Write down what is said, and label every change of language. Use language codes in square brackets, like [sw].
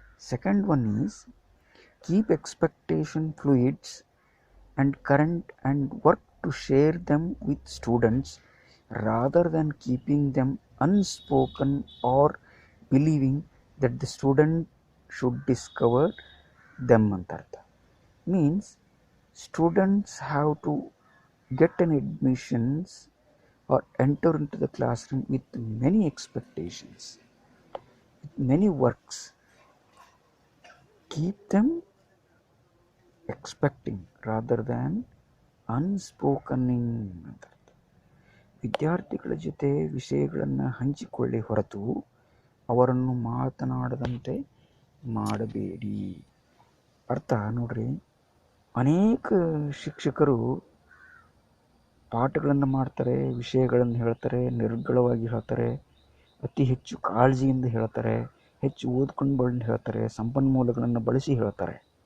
[en] second one is keep expectation fluids and current and work to share them with students rather than keeping them unspoken or believing that the student should discover them [kn] ಅಂತ ಅರ್ಥ. [en] Means students have to get an admissions or enter into the classroom with many expectations, with many works. Keep them expecting rather than unspokening [kn] ಅಂತ ಅರ್ಥ. ವಿದ್ಯಾರ್ಥಿಗಳ ಜೊತೆ ವಿಷಯಗಳನ್ನು ಹಂಚಿಕೊಳ್ಳಿ ಹೊರತು ಅವರನ್ನು ಮಾತನಾಡದಂತೆ ಮಾಡಬೇಡಿ. ಅರ್ಥ ನೋಡ್ರಿ, ಅನೇಕ ಶಿಕ್ಷಕರು ಪಾಠಗಳನ್ನು ಮಾಡ್ತಾರೆ, ವಿಷಯಗಳನ್ನು ಹೇಳ್ತಾರೆ, ನಿರ್ಗಳವಾಗಿ ಹೇಳ್ತಾರೆ, ಅತಿ ಹೆಚ್ಚು ಕಾಳಜಿಯಿಂದ ಹೇಳ್ತಾರೆ, ಹೆಚ್ಚು ಓದ್ಕೊಂಡು ಬಂದು ಹೇಳ್ತಾರೆ, ಸಂಪನ್ಮೂಲಗಳನ್ನು ಬಳಸಿ ಹೇಳ್ತಾರೆ.